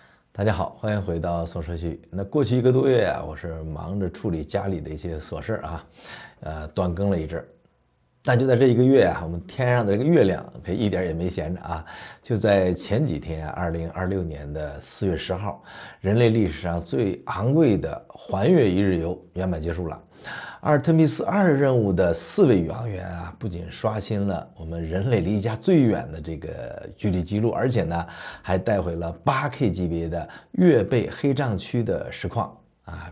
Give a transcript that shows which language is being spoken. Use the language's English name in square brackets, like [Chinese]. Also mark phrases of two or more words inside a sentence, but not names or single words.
[Chinese] 大家好，欢迎回到宋社区。那过去1个多月啊，我是忙着处理家里的一些琐事啊，断更了一阵。但就在这1个月啊，我们天上的这個月亮可以一點也沒閒着啊。就在前幾天啊，2026年的4月10號，人類歷史上最昂貴的環月一日遊圓滿結束了。阿爾忒彌斯2任務的4位宇航員啊，不僅刷新了我們人類離家最遠的這個距離記錄，而且呢，還帶回了8K 級別的月背黑障區的實況啊！